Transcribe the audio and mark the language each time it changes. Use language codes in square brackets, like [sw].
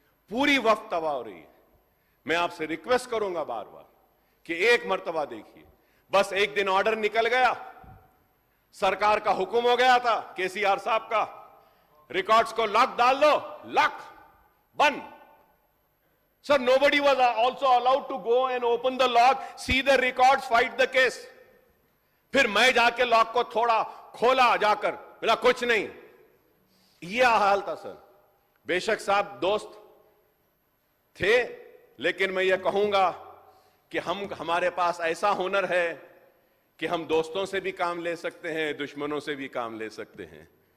[hi] पूरी वक्त तबाह हो रही है। मैं आपसे रिक्वेस्ट करूंगा बार बार कि एक मर्तबा देखिए, बस एक दिन ऑर्डर निकल गया, सरकार का हुक्म हो गया था केसीआर साहब का, रिकॉर्ड्स को लॉक डाल दो, लॉक बंद। [en] Sir, nobody was also allowed to go and open the lock, see the records, fight the case. [hi] फिर मैं जाके लॉक को थोड़ा खोला जाकर, बोला कुछ नहीं। यह हाल था सर। बेशक साहब दोस्त थे, लेकिन मैं ये कहूंगा कि हमारे पास ऐसा हुनर है कि हम दोस्तों से भी काम ले सकते हैं, दुश्मनों से भी काम ले सकते हैं।